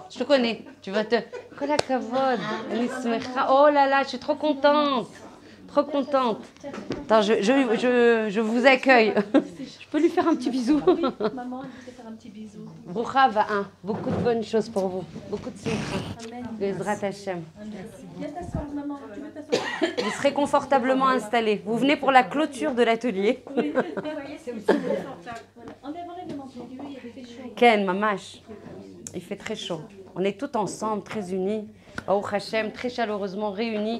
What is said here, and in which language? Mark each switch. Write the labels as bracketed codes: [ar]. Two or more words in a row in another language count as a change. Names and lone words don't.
[fr] Je te connais. Tu vas te... [he] כל הכבוד. [fr] Oh là là, je suis trop contente. Trop contente. Attends, je vous accueille. Je peux lui faire un petit bisou. Oui, maman, elle peut faire un petit bisou. [he] ברוכה הבאה. [fr] Beaucoup de bonnes choses pour vous. Beaucoup de simcha. [he] בעזרת השם. [fr] Viens t'asseoir, maman. Tu veux t'asseoir? Vous serez confortablement installés. Vous venez pour la clôture de l'atelier. Oui, vous voyez, c'est aussi confortable. Voilà. Enlève le manteau. Il fait chaud. [he] כן, ממש. [fr] Il fait très chaud. On est tous ensemble, très unis. [he] ברוך השם, [fr] très chaleureusement réunis.